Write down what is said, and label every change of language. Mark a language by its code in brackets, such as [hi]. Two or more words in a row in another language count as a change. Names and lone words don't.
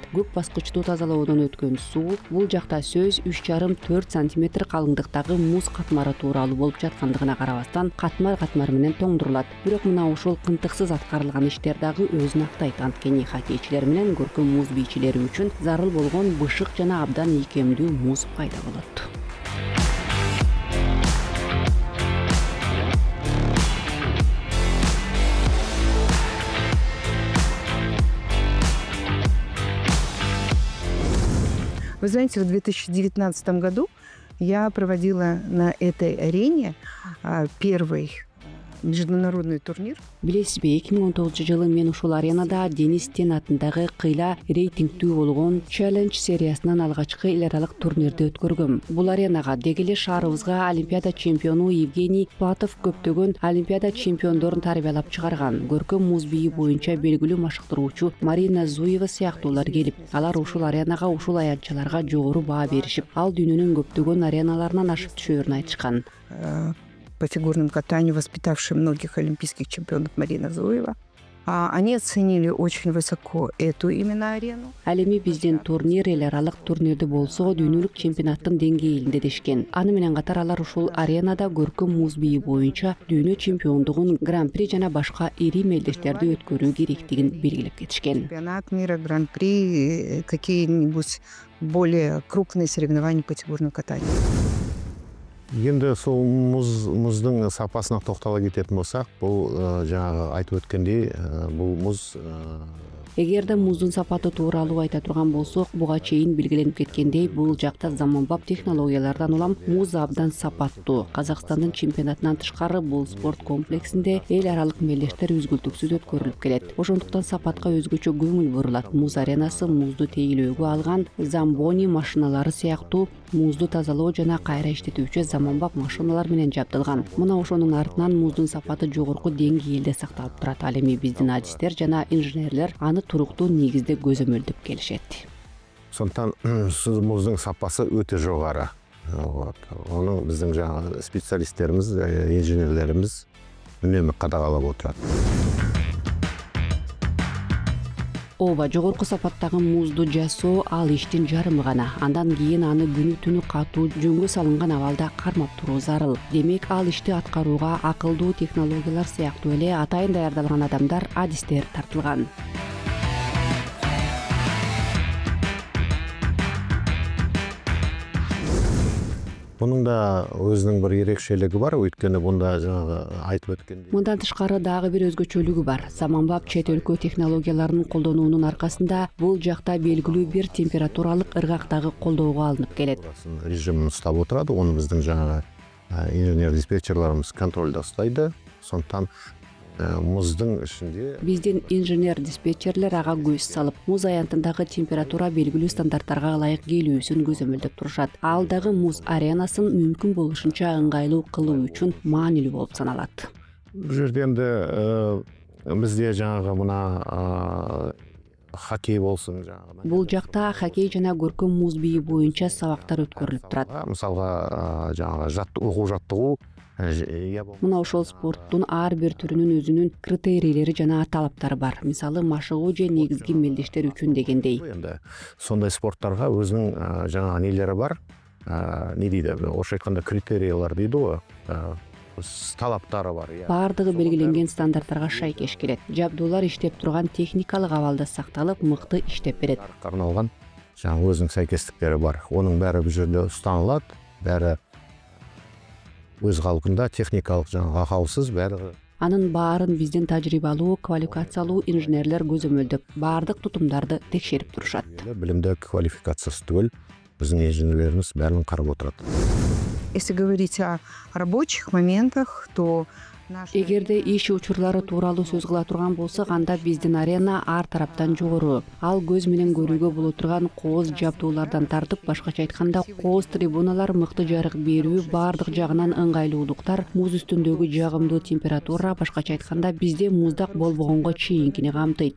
[ky] Көк баскычтуу тазалоодон өткөн суу бул жакта сөз 3,5-4 см калыңдыктагы муз катмары тууралуу болуп жаткандыгына карабастан катмар менен тоңдурулат. Бирок мына ушул кынтыксыз аткарылган иштер дагы өзүн актайт. Анткени хоккейчилер менен көркөм муз бийчилери үчүн зарыл болгон бышык жана абдан ийкемдүү муз пайда болот. [ru] Вы знаете, в 2019 году я проводила на этой арене первый международный турнир. [ky] Билесизби, 2019 мен ушул аренада Денис Тен атындагы кыйла рейтингдүү болгон Challenge сериясынын алгачкы эл аралык турнирди өткөргөм. Бул аренага деги эле шаарыбызга Олимпиада чемпиону Евгений Платов көптөгөн Олимпиада чемпиондорун тарбиялап чыгарган. Көркөм муз бийи боюнча белгилүү машыктыруучу Марина Зуева сыяктуулар келип, алар ушул аренага, ушул аянтчаларга жогору баа беришип, ал дүйнөнүн көптөгөн ареналарынан ашып түшөөрүн айтышкан. [ru] По фигурному катанию, воспитавшая многих олимпийских чемпионов Марина Зуева. Они оценили очень высоко эту именно арену. [ky] Ал эми биздин турнир эл аралык турнирди болсо дүйнөлүк чемпионаттын деңгээлинде дешкен. Аны менен катар алар ушул аренада көркөм муз бийи боюнча дүйнө чемпиондугун, гран-при жана башка ири мелдештерди өткөрүү керектигин белгилеп кетишкен. [ru] Чемпионат мира, гран-при, какие-нибудь более крупные соревнования по фигурному катанию. [kk] Енді сол мұздың сапасына тоқтала кететін болсақ, бұл жаңағы айтып өткендей, бұл мұз [ky] Эгерде муздун сапаты тууралуу айта турган болсок, буга чейин белгиленип кеткендей, бул жакта заманбап технологиялардан улам муз абдан сапаттуу. Казакстандын чемпионатынан тышкары бул спорт комплексинде эл аралык мелдештер үзгүлтүксүз өткөрүлүп келет. Ошондуктан сапатка өзгөчө көңүл бурулат. Муз аренасы музду тейлөөгө алган замбони машиналары сыяктуу музду тазалоо жана кайра иштетүүчү заманбап машиналар менен жабдылган. Мына ошонун артынан муздун сапаты жогорку деңгээлде сакталып турат. Ал эми биздин адистер жана инженерлер аны туруктуу негизде көзөмөлдөп келишет. [kk] Сондықтан мұздың сапасы өте жоғары. Оны біздің жаңағы специалистеріміз, инженерлеріміз үнемі қадағалап отырады. [ky] Ооба, жогорку сапаттагы музду жасоо ал иштин жарымы гана. Андан кийин аны күнү түнү катуу жөнгө салынган абалда кармап туруу зарыл. Демек, ал ишти аткарууга акылдуу технологиялар сыяктуу эле атайын даярдалган адамдар, адистер тартылган. [kk] Бұның да өзінің бір ерекшелігі бар, өйткені бұнда жаңағы айтып өткендей. [ky] Мындан тышкары дагы бир өзгөчөлүгү бар. Заманбап чет өлкө технологияларын колдонуунун аркасында бул жакта белгилүү бир температуралык ыргактагы колдоого алынып келет. [kk] Режимин ұстап отырады, оны біздің жаңағы инженер-диспетчерларымыз контрольда ұстайды. Сондықтан муздың ішінде [ky] биздин инженер-диспетчерлер ага көз салып, муз аянтындагы температура белгилүү стандарттарга ылайык келүүсүн көзөмөлдөп турушат. Ал дагы муз аренасын мүмкүн болушунча ыңгайлуу кылуу үчүн маанилүү болуп саналат. [kk] Бұл жерде енді бізде жаңағы мына хоккей болсын жаңағы. [ky] Бул жакта хоккей жана көркөм муз бийи боюнча сабактар өткөрүлүп турат. [kk] Мисалга жаңағы окуу жаттыгуу [ky] Мына ошол спорттун ар бир түрүнүн өзүнүн критерийлери жана талаптары бар. Мисалы машыгуу же негизги мелдештер үчүн дегендей. [kk] Енді сондай спорттарға өзінің жаңағы нелері бар. Не дейді? Орысша айтканда критериялар дейді ғой. Талаптары бар. [ky] Баардыгы белгиленген стандарттарга шайкеш келет. Жабдуулар иштеп турган техникалык абалда сакталып, мыкты иштеп берет. [kk] Арналган жаңағы өзінің сәйкестіктері бар. Оның бәрі бұл жерде ұстанылады, бәрі өз қалпында, техникалық жаңағы ақаусыз бәрі. [ky] Анын баарын бизден тажрыйбалуу, квалификациялуу инженерлер көзөмөлдөп, баардык тутумдарды текшерип турушат. Билимдүү квалификациясы түгел, биздин инженерлерибиз бәрін карап отурат. [ru] Если говорить о рабочих моментах, то [ky] Эгерде иш учурлары тууралуу сөз кыла турган болсок, анда биздин арена ар тараптан жогору. Ал көз менен көрүүгө боло турган кооз жабдуулардан тартып, башкача айтканда, кооз трибуналар, мыкты жарык берүү, баардык жагынан ыңгайлуулуктар, муз үстүндөгү жагымдуу температура, башкача айтканда, бизде муздак болбогонго чейинкини камтыйт.